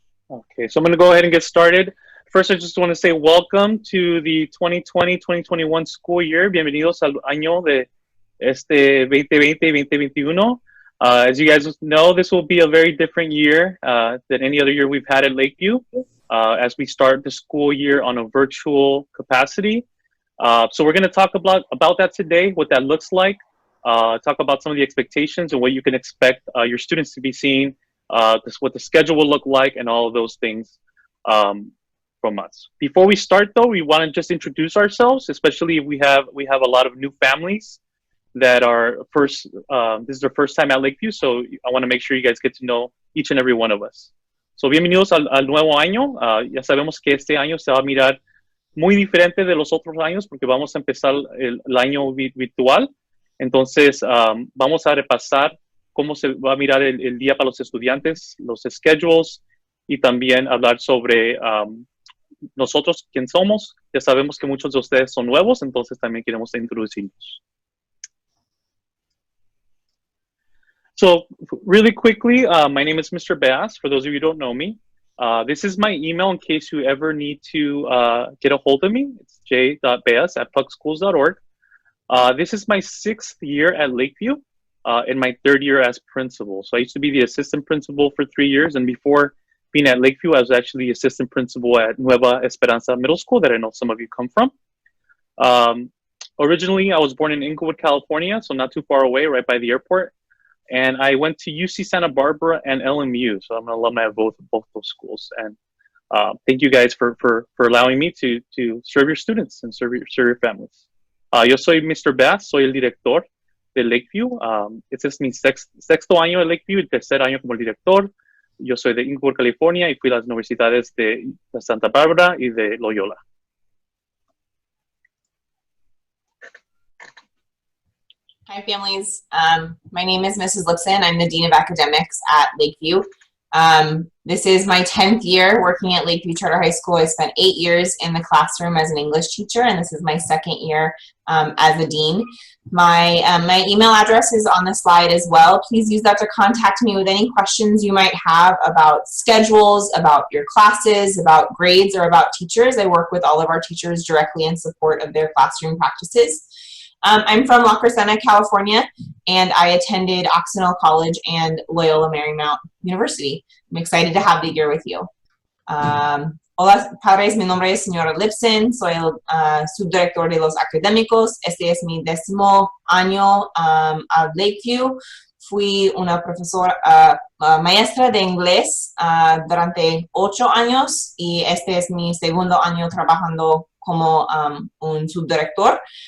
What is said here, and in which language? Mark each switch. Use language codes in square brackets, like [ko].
[en] Okay, so I'm going to go ahead and get started. First, I just want to say welcome to the 2020-2021 school year. [es] Bienvenidos al año de este 2020-2021. [en] As you guys know, this will be a very different year than any other year we've had at Lakeview as we start the school year on a virtual capacity. So we're going to talk about that today, what that looks like, talk about some of the expectations and what you can expect your students to be seeing, what the schedule will look like, and all of those things from us. Before we start, though, we want to just introduce ourselves, especially if we have a lot of new families that are this is their first time at Lakeview, so I want to make sure you guys get to know each and every one of us. [es] So bienvenidos al nuevo año. Ya sabemos que este año se va a mirar muy diferente de los otros años porque vamos a empezar el año virtual. Entonces, vamos a repasar cómo se va a mirar el día para los estudiantes, los schedules, y también hablar sobre nosotros, quién somos. Ya sabemos que muchos de ustedes son nuevos, entonces también queremos introducirnos. [en] So really quickly, my name is Mr. Bass, for those of you who don't know me. This is my email in case you ever need to get a hold of me. It's j.bass@pucschools.org. This is my 6th year at Lakeview and my 3rd year as principal. So I used to be the assistant principal for 3 years, and before being at Lakeview, I was actually the assistant principal at Nueva Esperanza Middle School that I know some of you come from. Originally, I was born in Inglewood, California, so not too far away, right by the airport. And I went to UC Santa Barbara and LMU, so I'm an alumni of both those schools. And thank you guys for allowing me to serve your students and serve your families. [es] Yo soy Mr. Bass, soy el director de Lakeview. Este es mi sexto año de Lakeview, el tercer año como el director. Yo soy de Inglewood, California, y fui a las universidades de Santa Barbara y de Loyola. [en] Hi, families. My name is Mrs. Lipson. I'm the Dean of Academics at Lakeview. This is my 10th year working at Lakeview Charter High School. I spent 8 years in the classroom as an English teacher, and this is my 2nd year as a dean. My email address is on the slide as well. Please use that to contact me with any questions you might have about schedules, about your classes, about grades, or about teachers. I work with all of our teachers directly in support of their classroom practices. I'm from La Crescenta, California, and I attended Occidental College and Loyola Marymount University. I'm excited to have the year with you. [es] Hola, padres, mi nombre es señora Lipson, soy el subdirector de los académicos. Este es mi 10º año a Lakeview. Fui una profesora, maestra de inglés durante 8 años y este es mi 2º año trabajando como un subdirector.